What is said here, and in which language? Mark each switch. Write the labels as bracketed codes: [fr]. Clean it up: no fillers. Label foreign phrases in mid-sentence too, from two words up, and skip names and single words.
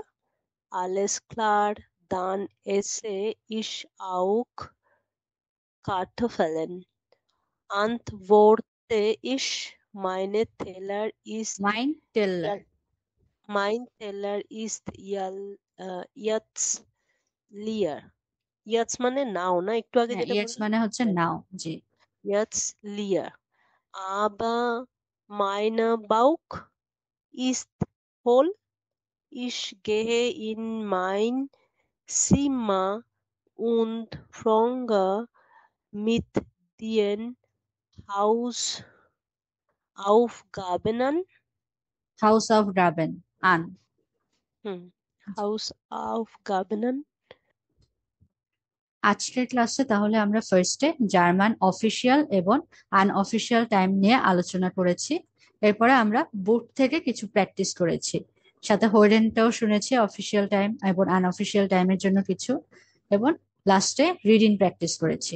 [de] Alles klar, dann esse ich auch Kartoffeln. Antworte ich, mein Teller ist jetzt leer. [bn] Jetzt মানে নাও না, একটু আগে যেটা jetzt বললাম মানে হচ্ছে নাও, জি, [de] jetzt leer. Aber mein Bauch ist voll. Ich gehe in mein Zimmer und fange mit den Hausaufgaben an. Hausaufgaben an. [bn] আজকের ক্লাসে তাহলে আমরা ফার্স্টে জার্মান অফিসিয়াল এবং আনঅফিসিয়াল টাইম নিয়ে আলোচনা করেছি। এরপরে আমরা বুক থেকে কিছু প্র্যাকটিস করেছি, সাথে হোর্ডেনটাও শুনেছি [en] official time [bn] এবং আনঅফিসিয়াল টাইমের জন্য কিছু, এবং লাস্টে [en] reading practice [bn] করেছি।